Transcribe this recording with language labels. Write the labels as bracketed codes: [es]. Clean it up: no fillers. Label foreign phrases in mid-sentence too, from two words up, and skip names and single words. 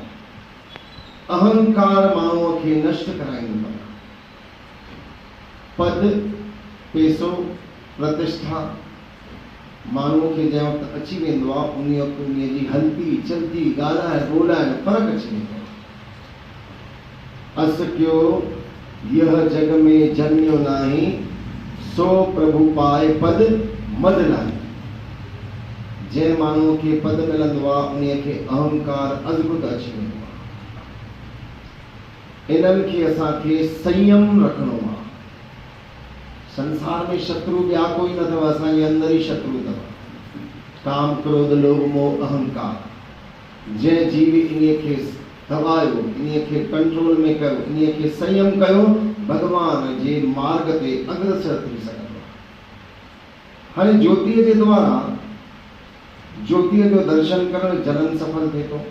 [sd] अहंकार माण्हूअ खे नष्ट कराईंदो आहे। पद पैसो प्रतिष्ठा माण्हूअ खे जंहिं वक़्तु अची वेंदो आहे उन वक़्तु उन जी हलती चलती ॻाल्हाइण ॿोलाइण फ़र्क़ु अची वेंदो आहे। [awa] अस क्यो यह जग में जन्मियो नाही, सो प्रभु पाए पद मद नाही। [sd] जंहिं माण्हूअ खे पद मिलंदो आहे उन खे अहंकार अद्भुत अची वेंदो आहे। इन्हनि खे असांखे संयम रखणो आहे। संसार में शत्रु ॿिया कोई न अथव, असांजे अंदर ही शत्रु अथव। काम क्रोध लोभ मोह अहंकार। जंहिं जीवी इन खे दबायो, इन खे कंट्रोल में कयो, इन खे संयम कयो, भगवान जे मार्ग ते अग्रसर थी सघंदो आहे। हाणे ज्योतिअ जे द्वारा ज्योतिअ जो दर्शन करणु जनन सफल थिए थो।